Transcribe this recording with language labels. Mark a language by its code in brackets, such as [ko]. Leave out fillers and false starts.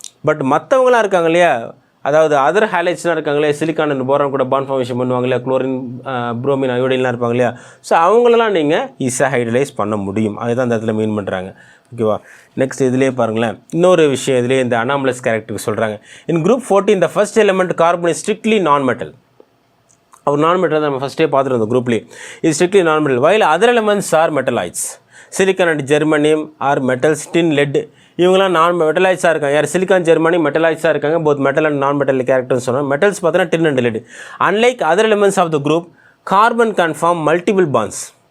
[ta] But மற்றவங்களாம் இருக்காங்க இல்லையா, அதாவது அதர் ஹைலைட்ஸ்லாம் இருக்காங்களே, சிலிக்கான் அண்ட் போரான் கூட பாண்ட் ஃபார்மேஷன் பண்ணுவாங்க இல்லையா, குளோரின் புரோமின் அயோடின்லாம் இருப்பாங்க இல்லையா, ஸோ அவங்களெல்லாம் நீங்கள் ஈஸியாக ஹைட்ரலைஸ் பண்ண முடியும். அதுதான் இந்த இடத்துல மீன் பண்ணுறாங்க. ஓகேவா? நெக்ஸ்ட் இதிலே பாருங்களேன், இன்னொரு விஷயம் இதிலே இந்த அனாமலஸ் கேரக்டருக்கு சொல்கிறாங்க. [en] In group 14 the first element carbon is strictly non-metal. [ta] அவர் நான் மெட்டல் நம்ம ஃபஸ்ட்டே பார்த்துருந்தோம் குரூப்லேயே. இது ஸ்ட்ரிக்ட்லி நான் metal. [en] While other elements are மெட்டலாய்ட்ஸ். Silicon and germanium are metals, tin, lead, [ta] இவங்களாம் நான் மெட்டலாய்ட்ஸாக இருக்காங்க. யார்? சிலிக்கான் ஜெர்மனி மெட்டலாய்ட்ஸாக இருக்காங்க. போத் மெட்டல் அண்ட் நான் மெட்டல் கேரக்டர்னு சொன்னால் மெட்டல்ஸ் பார்த்தீங்கன்னா டின் and let. [en] Unlike other elements of the group, carbon can form multiple bonds.